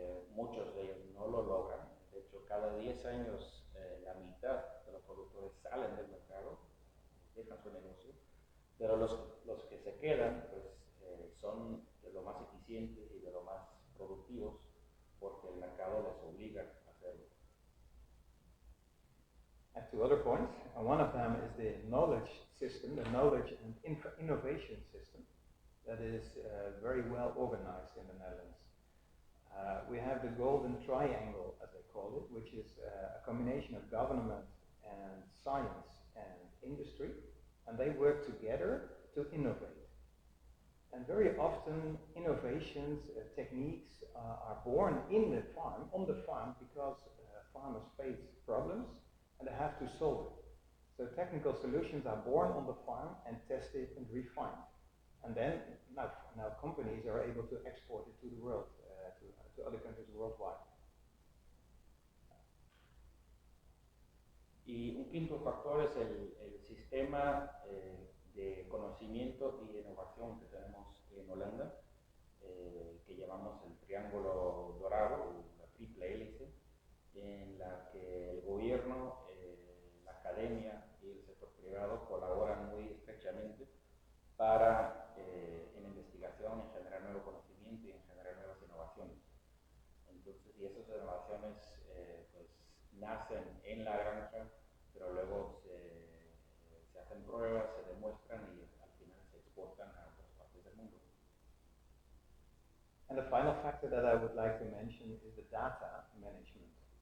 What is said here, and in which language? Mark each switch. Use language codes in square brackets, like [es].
[es] Muchos de ellos no lo logran. De hecho, cada 10 años la mitad de los productores salen del mercado, dejan su negocio, pero los que se quedan pues, son de lo más eficientes y de lo más productivos porque el mercado les obliga a hacerlo. [en] And two other points. And one of them is the knowledge system, the knowledge and innovation system that is very well organized in the Netherlands. We have the golden triangle, as they call it, which is a combination of government and science and industry, and they work together to innovate. And very often innovations, techniques are born on the farm, because farmers face problems and they have to solve it. So technical solutions are born on the farm and tested and refined. And then now companies are able to export it to the world, to other countries worldwide. [es] Y un quinto factor es el sistema de conocimiento y de innovación que tenemos en Holanda, que llamamos el triángulo dorado, la triple hélice, en la que el gobierno, la academia y el sector privado colaboran muy estrechamente para, en investigación, en generar nuevo conocimiento y en generar nuevas innovaciones. Entonces, y esas innovaciones pues, nacen en la granja, pero luego se hacen pruebas, se demuestran y al final se exportan a otras partes del mundo. [en] And the final factor that I would like to mention is the data management.